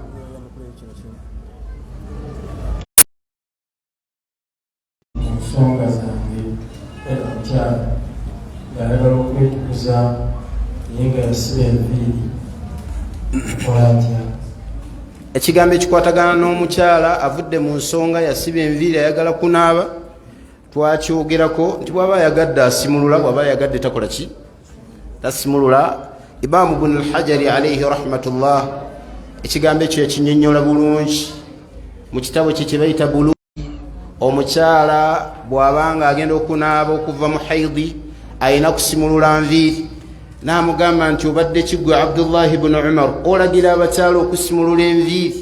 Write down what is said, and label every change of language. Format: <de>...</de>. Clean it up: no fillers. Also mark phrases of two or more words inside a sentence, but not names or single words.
<lg>ensonga zange omukyala ng'ayagala okwetukuza naye nga yasiba enviiri, kola atya? ekigambo ekikwatagana n'omukyala avudde mu nsonga yasiba enviiri ayagala kunaaba, twakyogerako nti bw'aba ayagadde asimulula, bw'aba ayagadde takola ki, tasimulula. Imaamu Ibn al-Hajari</lg> <ar>عليه رحمة الله</ar> <lg>ekigambo ekyo yakinyonnyola bulungi mu kitabo kye kye bayita Buluugh. omukyala bw'abanga agenda okunaaba okuva mu haidi ayina kusimulula nviiri, n'amugamba nti obadde kiggwe Abdullahi ibn Umar olagira abakyala okusimulula enviiri?</lg>